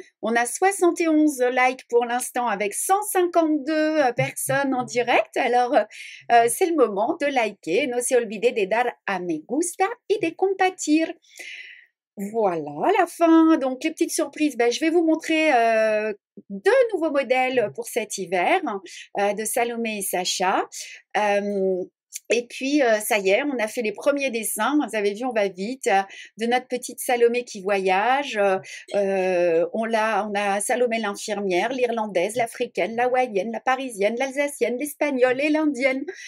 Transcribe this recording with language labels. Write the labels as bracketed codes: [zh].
[fr] On a 71 likes pour l'instant avec 152 personnes en direct. Alors, c'est le moment de liker. [es] No se olvide de dar a me gusta y de compartir. [fr] Voilà, la fin. Donc, les petites surprises, je vais vous montrer deux nouveaux modèles pour cet hiver de Salomé et Sacha. Et puis, ça y est, on a fait les premiers dessins. Vous avez vu, on va vite. De notre petite Salomé qui voyage. On a Salomé l'infirmière, l'irlandaise, l'africaine, la hawaïenne, la parisienne, l'alsacienne, l'espagnole et l'indienne.